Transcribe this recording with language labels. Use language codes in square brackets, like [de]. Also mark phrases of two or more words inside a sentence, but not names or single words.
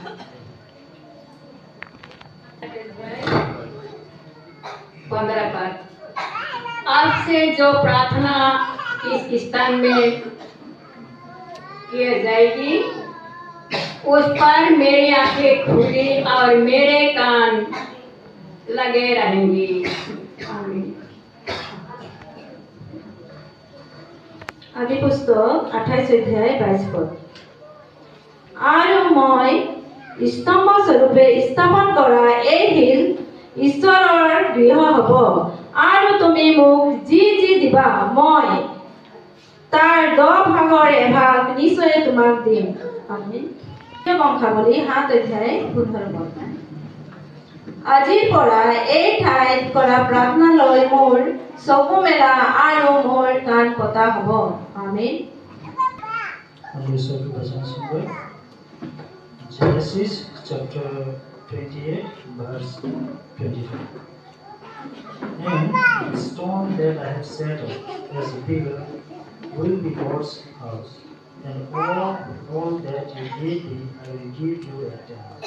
[hi] 15 पर आपसे जो प्रार्थना इस स्थान में की जाएगी उस पर मेरी आंखें खुली और मेरे कान लगे रहेंगी। आमीन। आदि पुस्तक 28 अध्याय 22 पद। [as] আৰু মই স্তম্ভ স্বৰূপে স্থাপন কৰা এই শিল ঈশ্বৰৰ গৃহ হ'ব, আৰু তুমি মোক যি যি দিবা মই তাৰ 10 ভাগৰ এভাগ নিশ্চয় তোমাক দিম। আমিন। বংশাৱলী 7 অধ্যায় 15 পদ। আজিৰ পৰা এই ঠাইত কৰা প্ৰাৰ্থনালৈ মোৰ চকু মেলা আৰু মোৰ কাণ পতা হ'ব। আমিন। [en] Genesis chapter 28 verse 25. And the stone that I have set up as a pillar will be God's house, and all that you give me I will give you at the house.